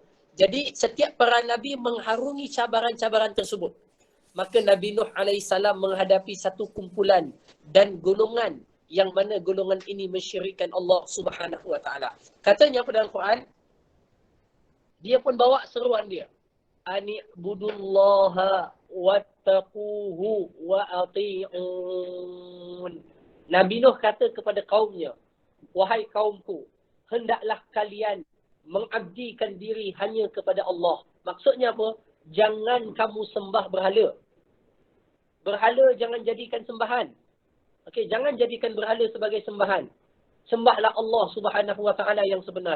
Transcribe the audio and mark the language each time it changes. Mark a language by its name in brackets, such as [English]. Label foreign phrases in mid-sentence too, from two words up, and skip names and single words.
[Malay] Jadi setiap para nabi mengharungi cabaran-cabaran tersebut. Maka Nabi Nuh AS menghadapi satu kumpulan dan golongan yang mana golongan ini mensyirikkan Allah [Arabic] سبحانه وتعالى. [Malay] Katanya pada Al-Quran, dia pun bawa seruan dia. [Arabic] أن اعبدوا الله واتقوه وأطيعون. Nabi Nuh kata kepada kaumnya, wahai kaumku, hendaklah kalian mengabdikan diri hanya kepada Allah. Maksudnya apa? Jangan kamu sembah berhala. Berhala jangan jadikan sembahan. Okey, jangan jadikan berhala sebagai sembahan. Sembahlah Allah سبحانه وتعالى yang sebenar.